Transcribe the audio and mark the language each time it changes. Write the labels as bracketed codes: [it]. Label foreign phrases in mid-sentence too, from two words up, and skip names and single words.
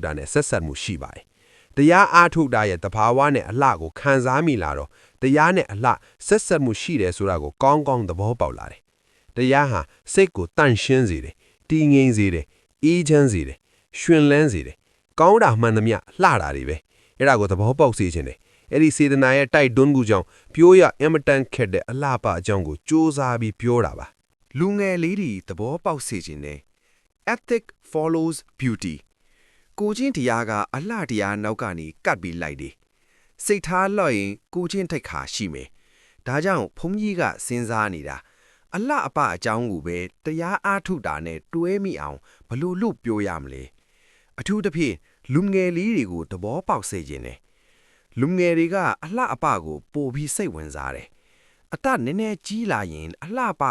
[my] တာနဲ့ဆက်ဆက်မှုရှိပါတယ်တရားအားထုတ်တာရဲ့တဘာဝနဲ့အလှကိုခံစားမိလာတော့တရားနဲ့အလှဆက်ဆက်မှုရှိတယ်ဆိုတာကိုကောင်းကောင်းသဘောပေါက်လာတယ်တရားဟာစိတ်ကိုတန့်ရှင်းစေတယ်တည်ငြိမ်စေတယ်အေးချမ်းစေတယ်ရှင်လန်းစေတယ်ကောင်းတာမှန်သမျှလှတာတွေပဲအဲ့ဒါကိုသဘောပေါက်စေခြင်းတယ်အဲ့ဒီစေတနာရဲ့တိုက်တွန်းမှုကြောင့်ပြောရအင်မတန်ခက်တဲ့အလှပအကြောင်းကိုစူးစမ်းပြီးပြောတာပါ လူငယ်လေးတွေသဘောပေါက်စေခြင်းနဲ့ [en] ethic follows beauty [my] ကိုချင်းတရားကအလှတရားနောက်ကနေကတ်ပြီးလိုက်တယ်စိတ်ထားလှရင်ကိုချင်းထိတ်ခါရှိမယ်ဒါကြောင့်ဘုန်းကြီးကစဉ်းစားနေတာအလှအပအကြောင်းကိုပဲတရားအားထုတ်တာနဲ့တွဲမိ အောင်ဘလို့လို့ပြောရမလဲအထူးသဖြင့်လူငယ်လေးတွေကိုသဘောပေါက်စေခြင်းနဲ့လူငယ်တွေကအလှအပကိုပိုပြီးစိတ်ဝင်စားတယ်အသက်နည်းနည်းကြီးလာရင်အလှပ